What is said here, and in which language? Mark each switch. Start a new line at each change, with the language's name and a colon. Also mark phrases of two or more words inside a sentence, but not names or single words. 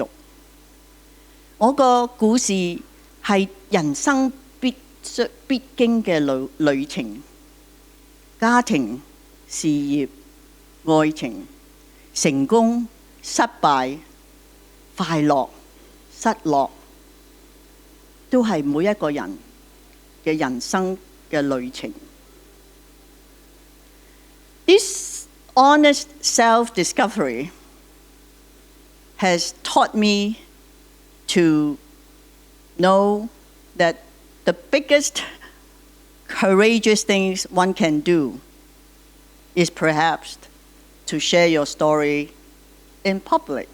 Cantonese: 我個故事係人生必經嘅旅程，家庭、事業、愛情、成功、失敗、快樂、失落，都係每一個人嘅人生嘅旅程。
English: This honest self-discovery has taught me to know that the biggest courageous things one can do is perhaps to share your story in public.